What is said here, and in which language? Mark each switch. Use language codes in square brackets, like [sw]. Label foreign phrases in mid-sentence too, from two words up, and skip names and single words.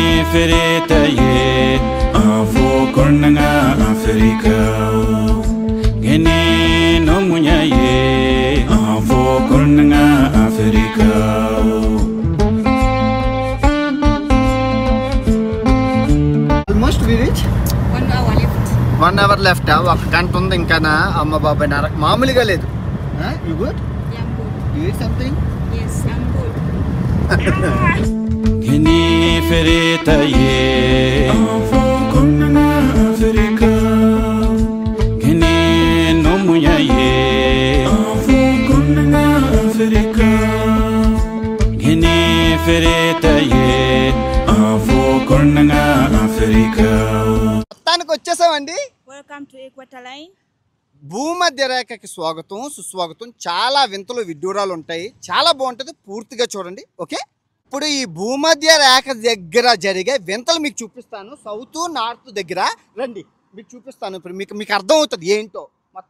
[en] fereta ye afo kornanga Afrika gene no munya ye afo kornanga Afrika almost we reach 1 hour left. 1 hour left. [te] ఒక గంట ఉంది ఇంకానా అమ్మ బాబాయ్ నరక మామూలుగా లేదు. [en] you good? Yeah, I'm good. you eat something? Yes, I'm good. gene fereta ye afo kornanga Afrika gene no munya ye afo kornanga Afrika gene fereta ye afo kornanga Afrika [te] మొత్తానికి వచ్చేసామండి. [en] Welcome to Equator Line. [te] భూమధ్య రేఖకి స్వాగతం సుస్వాగతం. చాలా వింతలు విడ్డూరాలు ఉంటాయి, చాలా బాగుంటుంది, పూర్తిగా చూడండి. ఓకే, ఇప్పుడు ఈ భూమధ్య రేఖ దగ్గర జరిగే వింతలు మీకు చూపిస్తాను. [en] south north [te] దగ్గర రండి, మీకు చూపిస్తాను. ఇప్పుడు మీకు అర్థం అవుతుంది ఏంటో మొత్తం.